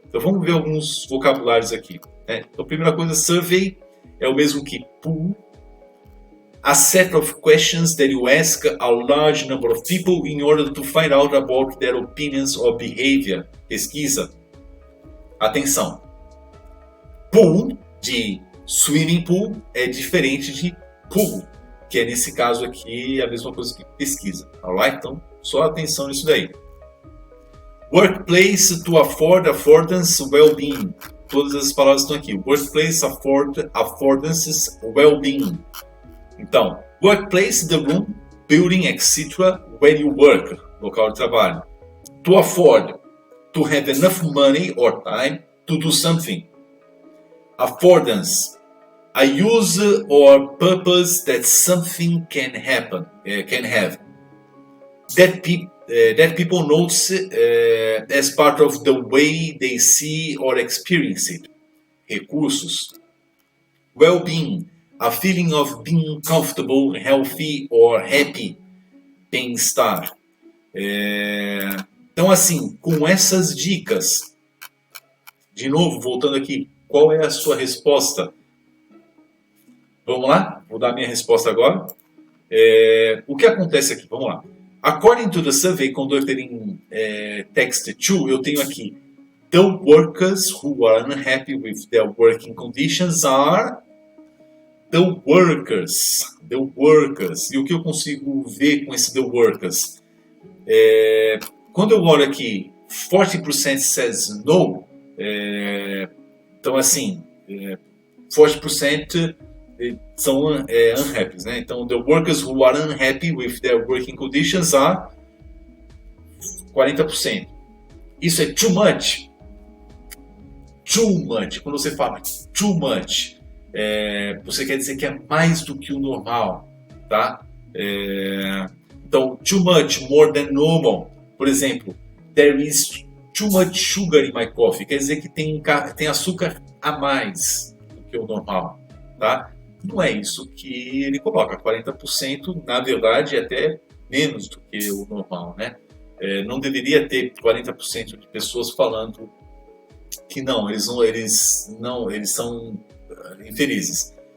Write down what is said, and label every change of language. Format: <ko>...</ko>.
<pt>Então vamos ver alguns vocabulários aqui. Então, a primeira coisa, survey é o mesmo que poll.</pt> <en>A set of questions that you ask a large number of people in order to find out about their opinions or behavior.</en> <pt>Pesquisa. Atenção. Pool, de swimming pool, é diferente de pool, que é nesse caso aqui a mesma coisa que pesquisa. Alright? Então, só atenção nisso daí.</pt> <en>Workplace to afford affordance well-being.</en> <pt>Todas as palavras estão aqui.</pt> <en>Workplace affordances well-being. Então, workplace, the room, building, etc. where you work,</en> <pt>local de trabalho.</pt> <en>To afford, to have enough money or time to do something. Affordance, a use or purpose that something can have. That people notice as part of the way they see or experience it. Recursos. Well-being, a feeling of being comfortable, healthy or happy, bem-estar.</en> <pt>Então, assim, com essas dicas, de novo, voltando aqui, qual é a sua resposta? Vamos lá? Vou dar minha resposta agora. O que acontece aqui? Vamos lá.</pt> <en>According to the survey conducted in Text2,</en> <pt>eu tenho aqui</pt> <en>the workers who are unhappy with their working conditions are the workers.</en> <pt>The workers. E o que eu consigo ver com esse the workers? Quando eu olho aqui, 40% says no. Então, assim, 40% são unhappy, né?</pt> <en>Então, the workers who are unhappy with their working conditions are 40%.</en> <pt>Isso é</pt> <en>too much? Too much.</en> <pt>Quando você fala too much, você quer dizer que é mais do que o normal, tá?</pt> <en>Então, too much, more than normal.</en> <pt>Por exemplo,</pt> <en>there is too much sugar in my coffee.</en> <pt>Quer dizer que tem açúcar a mais do que o normal, tá? Não é isso que ele coloca. 40%, na verdade, é até menos do que o normal, né? Não deveria ter 40% de pessoas falando que não, eles são infelizes.</pt>